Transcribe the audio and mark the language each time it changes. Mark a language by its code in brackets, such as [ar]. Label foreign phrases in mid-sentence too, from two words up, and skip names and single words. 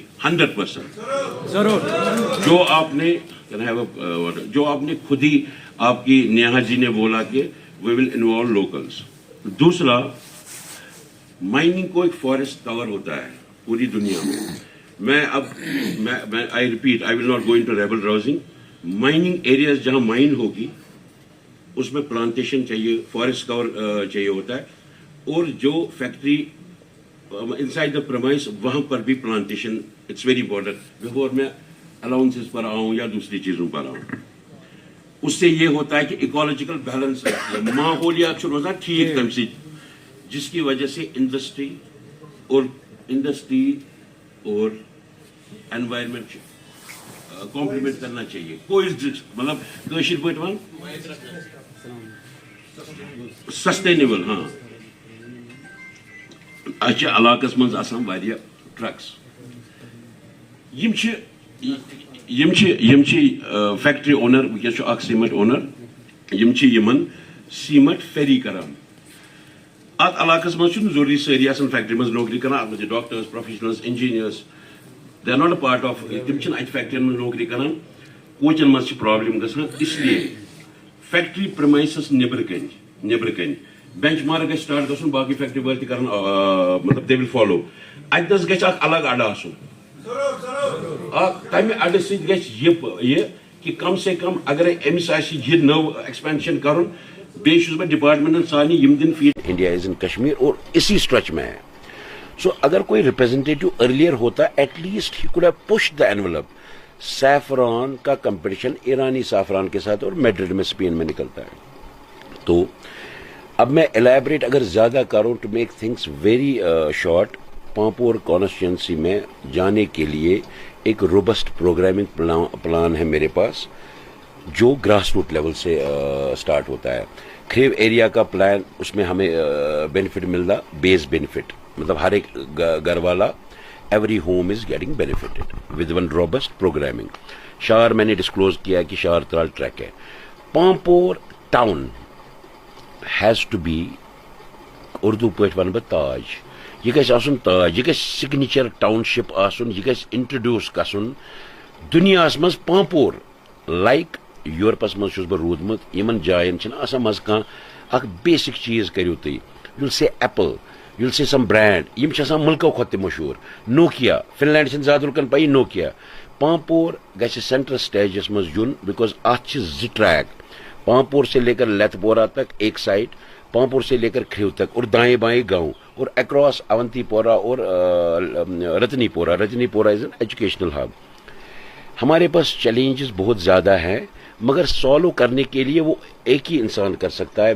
[ur] 100% ضرور. جو آپ نے خود ہی آپ کی نیہا جی نے بولا کہ [en] we will involve locals. [ur] دوسرا, مائننگ کو ایک [en] forest cover [ur] ہوتا ہے پوری دنیا میں. [en] میں I repeat, I will not go into rabble rousing. mining areas [ur] جہاں مائن ہوگی اس میں پلانٹیشن چاہیے, [en] forest cover [ur] چاہیے ہوتا ہے. اور جو فیکٹری [en] inside the premises [ur] وہاں پر بھی پلانٹیشن [en] it's very important. [ur] بفور میں الاؤنسز پر آؤں یا دوسری چیزوں پر آؤں, اس سے یہ ہوتا ہے کہ [en] ecological balance [ur] ماحولیات روزہ ٹھیک تم سے, جس کی وجہ سے انڈسٹری اور انوائرمنٹ کمپلیمنٹ کرنا چاہیے. [ks] کوئی مطلب کاشر پٲٹھۍ ون سسٹینیبل. ہاں, اچھے علاقس منٛز آسان واریاہ ٹرکس. یم [en] factory owner, [ks] ونکیس چھُ اکھ [en] cement owner, [ks] یم چھِ یمن سیمنٹ فیری کران. ات علاقس منٛز چھُنہٕ ضروری سٲری آسان فیکٹری منٛز نوکری کران. اتھ منٛز چھِ [en] doctors, professionals, engineers, they are not a part of. [ks] تم چھِنہٕ اتہِ فیکٹرین منٛز نوکری کران. کوچن منٛز چھِ پرابلم گژھان. [ur] اس لیے [en] factory premises [ks] نیبر کن بینچ مارک گژھِ سٹارٹ گژھُن. باقی فیکٹری وٲلۍ تہِ کرن مطلب [en] they will follow. [ks] اتہِ نس گژھِ اکھ الگ اڈٕ آسُن. تمہِ اڈٕ سۭتۍ گژھِ یہ کہ [ur] کم سے کم [ks] اگر أمِس آسہِ یہ نٔو ایکسپینشن کرُن, بیٚیہِ چھُس بہٕ ڈپارٹمنٹن سارنٕے یِم دِن فیڈ. [en] India is in Kashmir [ur] اور اسی اسٹریچ میں ہے. [en] سو [ur] اگر کوئی [en] representative earlier ہوتا, at least he could have pushed the envelope. [ur] سیفران کا کمپٹیشن ایرانی سیفران کے ساتھ اور میڈرڈ میں اسپین میں نکلتا ہے. تو اب میں الیبریٹ اگر زیادہ کروں [en] to make things very short, [ur] پامپور کانسٹیچوئنسی میں جانے کے لیے ایک [en] robust programming plan [ur] ہے میرے پاس, جو [en] grass root level [ur] سے سٹارٹ ہوتا ہے. کھریو ایریا کا پلان, اس میں ہمیں بینیفٹ ملتا, [en] base benefit, [ur] مطلب ہر ایک گھر والا, [en] every home is getting benefited with one robust programming. شار میں نے ڈسکلوز کیا کہ شار ترال ٹریک ہے. Pampore town has to be, [ks] اردو پٲٹھۍ ون بہٕ تاج. یہ گژھِ آسُن تاج، یہ گژھِ [en] signature township [ks] آسُن، یہ گژھِ انٹروڈیوس گژھُن دُنیاہس منٛز پامپور لائک یورپس منٛز چھُس بہٕ روٗدمُت، یِمن جاین چھِنہٕ آسان منٛزٕ کانٛہہ اکھ بیسک چیٖز کٔرِو تُہۍ، [en] you'll see Apple, you'll see some brand, [ks] یِم چھِ آسان مُلکو کھۄتہٕ تہِ مشہوٗر، نوکیا، فن لینڈ چھِنہٕ زیادٕ لُکن پیی نوکیا، پامپور گژھِ سینٹرل سٹیجس منٛز یُن بیکاز اتھ چھِ 2 ٹریک، [ur] پامپور سے لے کر لیتھ پورہ تک ایک سائڈ، پامپور سے لے کر کھریو تک، اور دائیں بائیں گاؤں، اور اکراس اونتی پورہ اور رتنی پورہ [en] is an educational hub. [ur] ہمارے پاس چیلنجز بہت زیادہ ہیں مگر سالو کرنے کے لیے وہ ایک ہی انسان کر سکتا ہے.